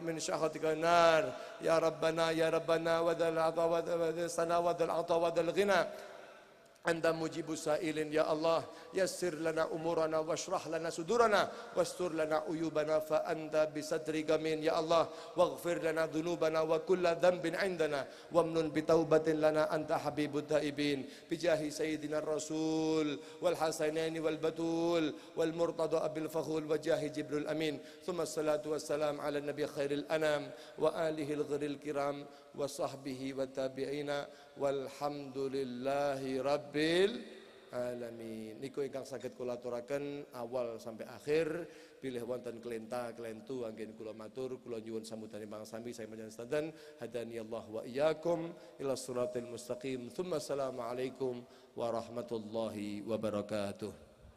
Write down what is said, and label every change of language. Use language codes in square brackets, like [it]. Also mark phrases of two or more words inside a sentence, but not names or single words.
[ar] من سخطك والنار يا ربنا وذا العطاء وذا الثناء وذا العطاء وذا الغنى أنت مجيب السائلين يا الله يسر لنا أمورنا واشرح لنا صدورنا واستر لنا عيوبنا فأنت بصدرك من يا الله واغفر لنا ذنوبنا وكل ذنب عندنا وامنن بتوبة لنا أنت حبيب التائبين بجاه سيدنا الرسول والحسنين والبتول والمرتضى أبي الفحول وجاه جبريل آمين. ثم الصلاة والسلام على النبي خير الأنام وآله الغر الكرام وصحبه وتابعيه والحمد لله رب العالمين. [jv] Niku ingkang saged kula aturaken awal sampai akhir, pilih wonten kelenta kelentu anggen kula matur, kula nyuwun sambutan ingkang sami saya panjenengan [ar] هدانا الله وإياكم إلى الصراط المستقيم. ثم السلام عليكم ورحمة الله وبركاته.